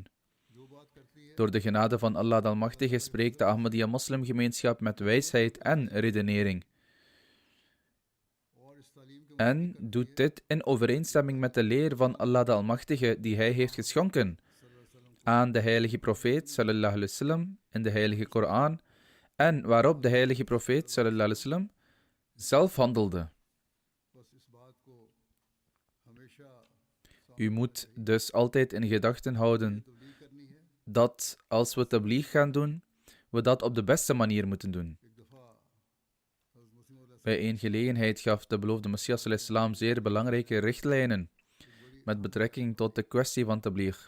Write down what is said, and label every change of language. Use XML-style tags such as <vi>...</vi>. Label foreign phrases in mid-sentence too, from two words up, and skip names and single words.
<nl>Door de genade van Allah de Almachtige spreekt de Ahmadiyya moslimgemeenschap met wijsheid en redenering. en doet dit in overeenstemming met de leer van Allah de Almachtige die hij heeft geschonken aan de heilige profeet</nl> <ar>صلى الله عليه وسلم</ar> <nl>in de heilige Koran en waarop de heilige profeet</nl> <ar>صلى الله عليه وسلم</ar> <nl>zelf handelde. U moet dus altijd in gedachten houden dat als we tabligh gaan doen, we dat op de beste manier moeten doen. Bij een gelegenheid gaf de beloofde Messias ﷺ zeer belangrijke richtlijnen met betrekking tot de kwestie van tabligh.</nl>